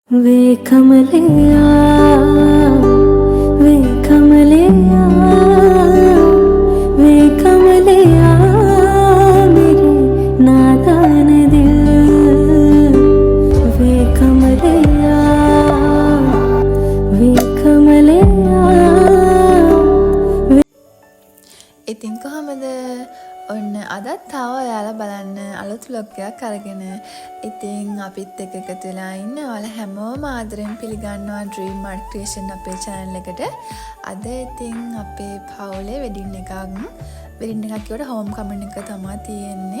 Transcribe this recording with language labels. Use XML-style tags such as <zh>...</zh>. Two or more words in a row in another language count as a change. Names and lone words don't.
<hi>वे कमलिया वे कमलिया वे कमलिया मेरे नादान दिल वे कमलिया वे कमलिया</hi> <si>ඉතින් කොහමද ඔන්න අදත් තාව ඔයාලා බලන්න අලුත් vlog එකක් අරගෙන ඉතින් අපිත් එක්ක එකතු වෙලා ඉන්න ඔයාලා හැමෝම ආදරෙන් පිළිගන්නවා Dream Art Creation අපේ channel එකට. අද ඉතින් අපේ පවුලේ වෙඩින් එකක් කියවට</si> <en>home coming</en> <si>එක තමයි තියෙන්නේ.</si>